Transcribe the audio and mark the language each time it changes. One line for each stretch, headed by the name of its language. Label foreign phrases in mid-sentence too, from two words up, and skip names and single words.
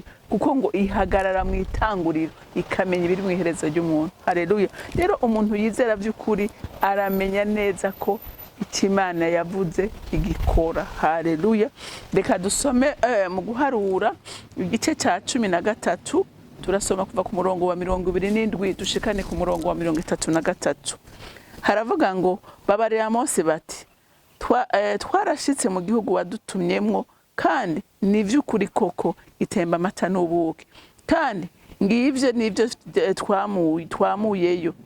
Rundi: Kuko ngo ihagarara mu itanguriro ikamenya ibiri mu iherezo ry'umuntu. Haleluya. Rero umuntu yizera by'ukuri aramenya neza ko Imana yavuze igikora. Haleluya. Reka dusome mu guharura igice cya 13, turasoma kuva ku murongo wa 27 dushikane ku murongo wa 33. Haravuga ngo babarira Mose bati twarashitse mu gihugu wadutumyemwo, kandi nivy'ukuri koko itemba amata n'ubuki, kandi ngivyo nivyo twamuyeyo.